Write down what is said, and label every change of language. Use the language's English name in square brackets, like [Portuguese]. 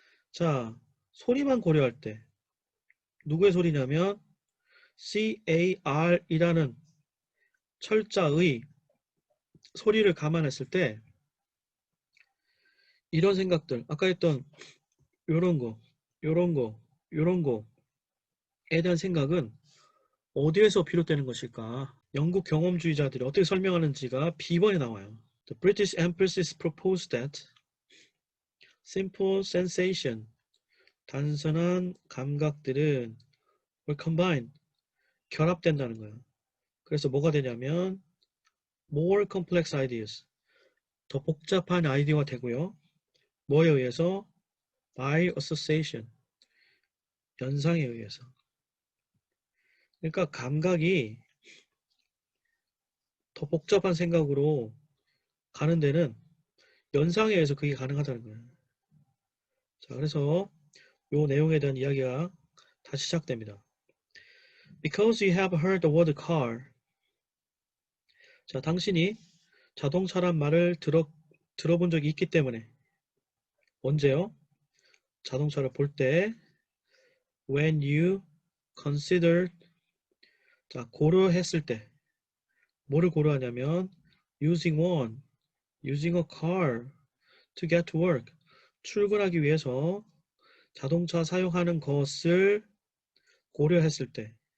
[Korean] 자, 소리만 고려할 때 누구의 소리냐면 CAR이라는 철자의 소리를 감안했을 때 이런 생각들, 아까 했던 요런 거, 요런 거, 요런 거에 대한 생각은 어디에서 비롯되는 것일까? 영국 경험주의자들이 어떻게 설명하는지가 B번에 나와요. [English] The British emphasis proposed that simple sensation, 단순한 감각들은 were combined, 결합된다는 거예요. [Korean] 그래서 뭐가 되냐면 more complex ideas, 더 복잡한 아이디어가 되고요. 뭐에 의해서? by association, 연상에 의해서. 그러니까 감각이 더 복잡한 생각으로 가는 데는 연상에 의해서 그게 가능하다는 거예요. 자, 그래서 요 내용에 대한 이야기가 다시 시작됩니다. [English] Because you have heard the word car. [Korean] 자, 당신이 자동차란 말을 들어본 적이 있기 때문에. 언제요? 자동차를 볼 때 when you considered, 자, 고려했을 때 뭐를 고려하냐면 using a car to get to work, 출근하기 위해서 자동차 사용하는 것을 고려했을 때,